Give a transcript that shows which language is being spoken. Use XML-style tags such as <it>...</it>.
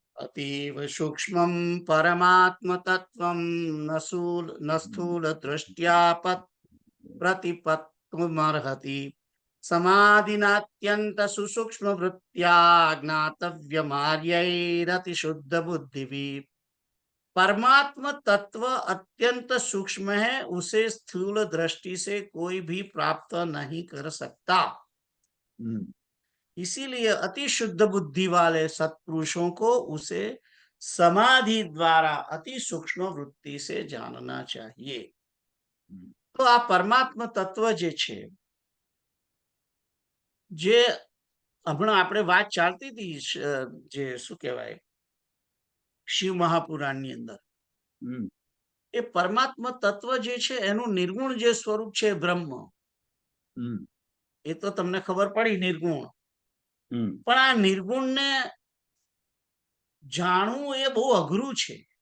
<sa>અતીવ સૂક્ષ્મમ પરમાત્મ તત્વમ ન સ્થૂલ દૃષ્ટ્યા પ્રતિપત્તિમર્હતિ સમાધિનાત્યંત સુસૂક્ષ્મ વૃત્ત્યા જ્ઞાતવ્યમાર્યૈરતિ શુદ્ધ બુદ્ધિભિः।</sa> <hi>परमात्मा तत्व अत्यंत सूक्ष्म है, उसे स्थूल दृष्टि से कोई भी प्राप्त नहीं कर सकता। इसीलिए अति शुद्ध बुद्धि वाले सत्पुरुषों को उसे समाधि द्वारा अति सूक्ष्म वृत्ति से जानना चाहिए।</hi> <gu>तो आ परमात्मा तत्व जे हमણાં આપણે વાત ચાલતી હતી, જે શું કહેવાય, શિવ મહાપુરાણની અંદર એ પરમાત્મા તત્વ જે છે એનું નિર્ગુણ જે સ્વરૂપ છે બ્રહ્મ, એ તો તમને ખબર પડી નિર્ગુણ, પણ આ નિર્ગુણને જાણવું એ બહુ અઘરું છે.</gu>